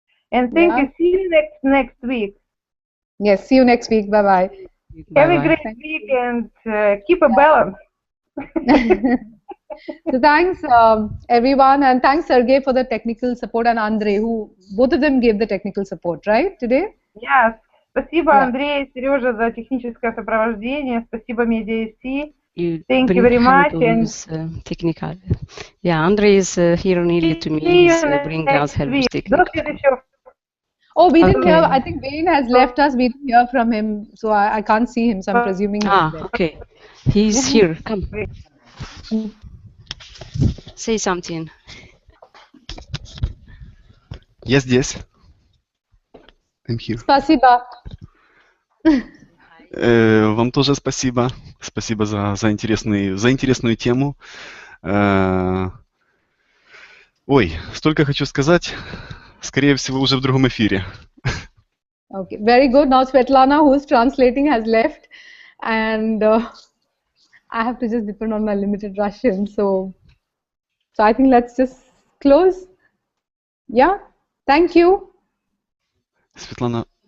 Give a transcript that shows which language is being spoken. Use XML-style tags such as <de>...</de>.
<en>And thank you. See you next week. Yes, see you next week. Bye-bye. Have a great week, and keep a balance. So thanks everyone, and thanks Sergey for the technical support, and Andrei, who both of them gave the technical support, right, today? Yes.</en> <ru>Спасибо, Андрей, Сережа, за техническое сопровождение. Спасибо, MediaC.</ru> <en>Thank you very much. And technical. Yeah, Andrei is here nearly to me. He's bring us help with technical. Oh, we didn't hear. I think Wayne has left us. We didn't hear from him, so I can't see him. So I'm presuming. Okay. He's here. Come. Say something.</en> <ru>Я здесь.</ru> <en>I'm here.</en> <ru>Спасибо. Вам тоже спасибо. Спасибо за интересную тему. Ой, столько хочу сказать. Скорее всего, уже в другом эфире.</ru> <en>Okay, very good. Now Svetlana, who's translating, has left, and I have to just depend on my limited Russian. So I think let's just close. Yeah, thank you. Svetlana.</en>